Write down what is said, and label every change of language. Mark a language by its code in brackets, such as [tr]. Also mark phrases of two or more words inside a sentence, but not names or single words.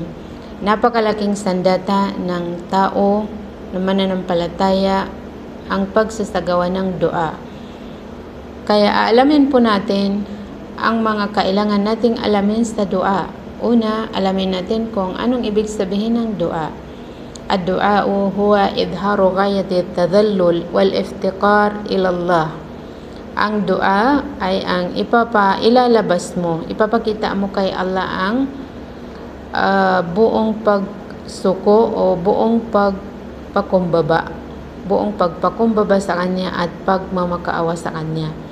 [tl] Napakalaking sandata ng tao na mananampalataya ang pagsasagawa ng du'a. Kaya aalamin po natin ang mga kailangan nating alamin sa du'a. Una, alamin natin kung anong ibig sabihin ng du'a. [ar] الدعاء هو إظهار غاية التذلل والافتقار إلى الله. [tl] Ang du'a ay ang ilalabas mo, ipapakita mo kay Allah ang buong pagsuko o buong pagpakumbaba sa Kanya at pagmamakaawa sa Kanya.